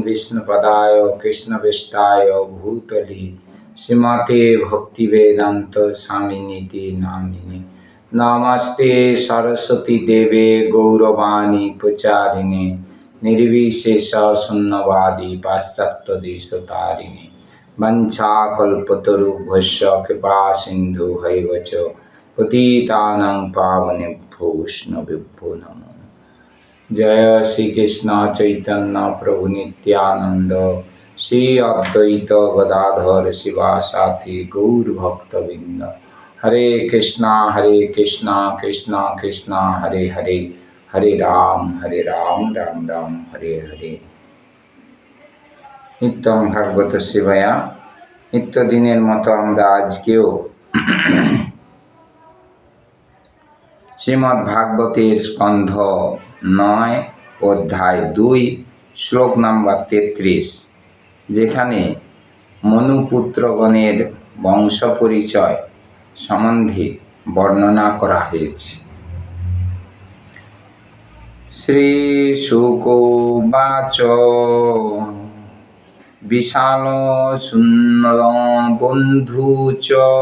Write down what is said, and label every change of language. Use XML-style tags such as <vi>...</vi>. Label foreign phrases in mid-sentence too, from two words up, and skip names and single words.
<sa>विष्णुपदाय कृष्णविष्टाय भूतले श्रीमते भक्तिवेदांत स्वामिनिति नामिने नमस्ते सरस्वती देवे गौरवाणी प्रचारिणे निर्विशेष शून्यवादी पाश्चात्यदेशतारिणे वंशाकल्पतरुभ्यश्च कृपा सिन्धुभैव च पतितानां पावनेभ्यो वैष्णवेभ्यो नमो। जय श्री कृष्ण चैतन्य प्रभु नित्यानंद श्री अद्वैत गदाधर शिवासाथी गौर भक्तवृंद। हरे कृष्णा कृष्णा कृष्णा हरे हरे, हरे राम राम राम हरे हरे। नित्यं भागवत सेवाया</sa> <bn>নিত্য দিনের মতো আমরা আজকেও শ্রীমদ্ ভাগবতের স্কন্ধ 9 অধ্যায় 2 শ্লোক নম্বর 33 যেখানে মনুপুত্রগণের বংশ পরিচয় সম্বন্ধে বর্ণনা করা হয়েছে।</bn> <sa>শ্রী শুক উবাচ বিশাল সুন্দর বন্ধু চ</sa>